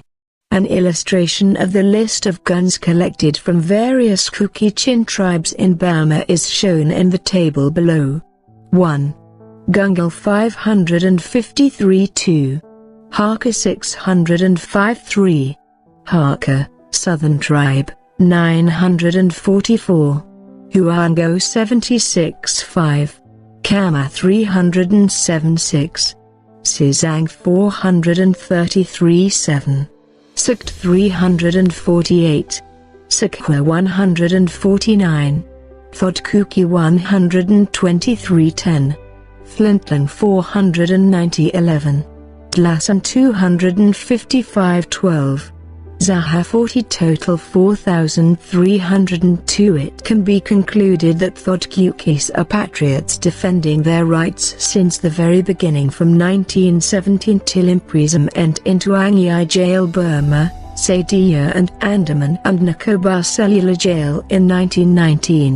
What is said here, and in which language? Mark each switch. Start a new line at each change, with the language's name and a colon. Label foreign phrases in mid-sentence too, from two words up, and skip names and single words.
English: An illustration of the list of guns collected from various Kuki Chin tribes in Burma is shown in the table below. 1. Gungil 553 2. Hakka 605 3. Hakka, Southern Tribe, 944. Huango 76 5. Kama 307 6. Sizang 433 7. Sukt 348. Sakwa 149. Thadou-Kuki 123 10. Flintland 490 11. Tlasan 255 12. Zaha 40 total 4,302. It can be concluded that Thadou-Kukis are patriots defending their rights since the very beginning from 1917 till imprisonment into Angyai Jail Burma, Saidia and Andaman and Nicobar Cellular Jail in 1919.